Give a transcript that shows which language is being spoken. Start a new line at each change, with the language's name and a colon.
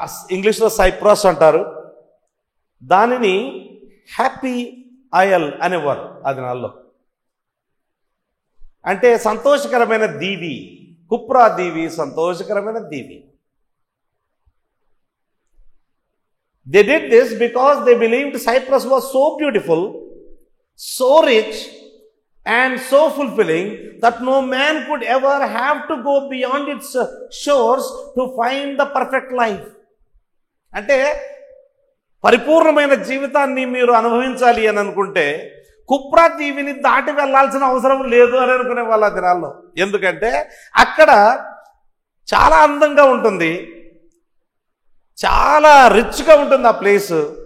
Telugu: ఇంగ్లీష్లో సైప్రస్ అంటారు. దానిని హ్యాపీ ఐల్ అనేవారు ఆ దినాల్లో. అంటే సంతోషకరమైన దీవి, కుప్రా దీవి సంతోషకరమైన దీవి.
English: They did this because they believed Cyprus was so beautiful, so rich and so fulfilling that no man could ever have to go beyond its shores to find the perfect life.
Telugu: అంటే పరిపూర్ణమైన జీవితాన్ని మీరు అనుభవించాలి అని అనుకుంటే కుప్రా దీవిని దాటి వెళ్లాల్సిన అవసరం లేదు అని అనుకునే వాళ్ళ దినాల్లో. ఎందుకంటే అక్కడ చాలా అందంగా ఉంటుంది, చాలా రిచ్గా ఉంటుంది ఆ ప్లేస్.